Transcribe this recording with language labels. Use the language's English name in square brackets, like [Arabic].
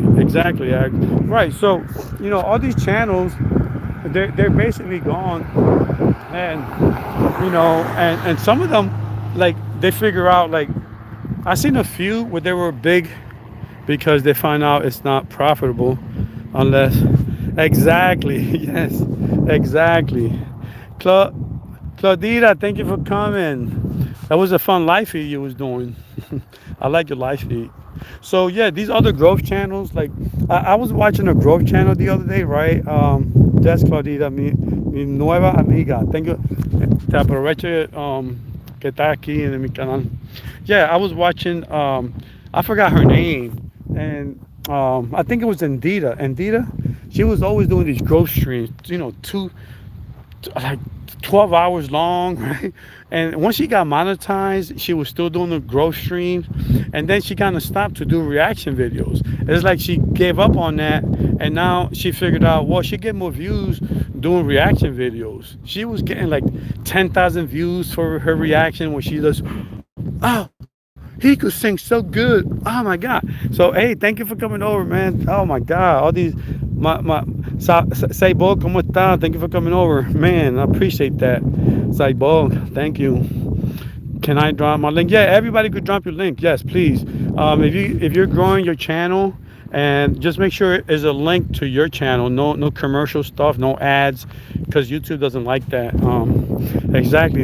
[English] Right. So, all these channels, they're basically gone, and and some of them, like they figure out like I seen a few where they were big because they find out it's not profitable unless exactly yes exactly Claudita, thank you for coming. That was a fun live feed you was doing. I like your live feed. So yeah, these other growth channels, like I was watching a growth channel the other day, right? That's Claudita, [Spanish] mi nueva amiga. [English] Thank you. [Spanish] Te aprovecho que está aquí en mi canal. [English] Yeah, I was watching I forgot her name, and I think it was Andita. She was always doing these growth streams, like 12 hours long, right? And once she got monetized, she was still doing the growth streams, and then she kind of stopped to do reaction videos. It's like she gave up on that, and now she figured out, well, she get more views doing reaction videos. She was getting like 10,000 views for her reaction when she does, oh, he could sing so good. Oh my God. So hey, thank you for coming over, man. Oh my God. All these Saibog, [Spanish] ¿cómo está? [English] Thank you for coming over. Man, I appreciate that. Saibog, thank you. Can I drop my link? Yeah, everybody could drop your link. Yes, please. If you're growing your channel, and just make sure there's a link to your channel. No commercial stuff, no ads, because YouTube doesn't like that. Exactly.